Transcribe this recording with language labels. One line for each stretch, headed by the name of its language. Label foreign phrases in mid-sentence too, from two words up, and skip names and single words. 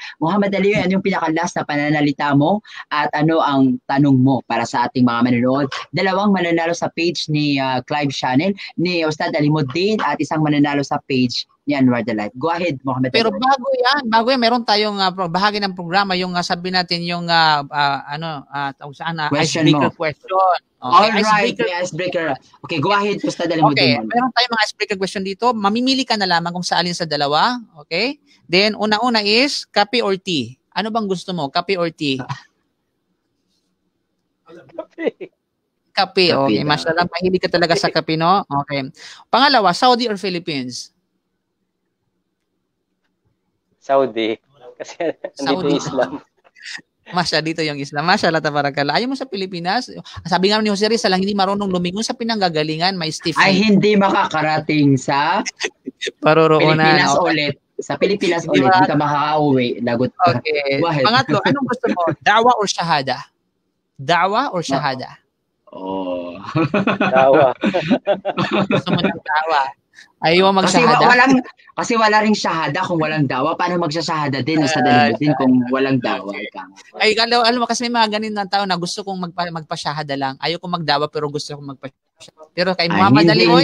Filipino: Muhammad Alioy, ano yung pinaka-last na pananalita mo at ano ang tanong mo para sa ating mga manonood? 2 mananalo sa page ni Clive Channel, ni Ustad Alimuddin at isang mananalo sa page ni Anwar the Life.
English: Go ahead, Muhammad.
Filipino: Pero bago yan, meron tayong bahagi ng programa, yung sabi natin yung
English: icebreaker question.
Filipino: Okay,
English: icebreaker. Okay, go ahead,
Filipino: Ustad Alimuddin. Okay, meron tayong mga
English: icebreaker question
Filipino: dito. Mamimili ka na lamang kung sa alin sa dalawa. Okay? Then, una-una is, kape
English: or tea?
Filipino: Ano bang gusto mo? Kape
English: or tea?
Filipino: Kape. Okay, mashallah, mahilig ka talaga sa kape, no? Okay. Pangalawa, Saudi or Philippines? Saudi. Kasi nandito yung Islam. Dito yung Islam.
Arabic: ما شاء الله، تبارك الله.
Filipino: Ayaw mo sa Pilipinas? Sabi nga ni Jose Rizal, lang hindi marunong lumingon sa pinanggagalingan, may stiff. Ay, hindi makakarating sa paroroonan. Pilipinas ulit. Sa Pilipinas ulit, hindi ka makaka-uwi. Lagot ka. Okay. Pangatlo, anong gusto mo? Da'wa or shahada? Da'wa or shahada? Da'wa. Gusto mo ng da'wa? Ayaw mag-shahada? Kasi wala ring shahada kung walang dawa. Paano magsashahada din sa Alimuddin kung walang dawa? Ay, alam mo, kasi may mga ganun ng tao na gusto kong magpa-shahada lang. Ayaw kong magdawa pero gusto kong magpa-shahada. Pero kay Muhammad Alioy,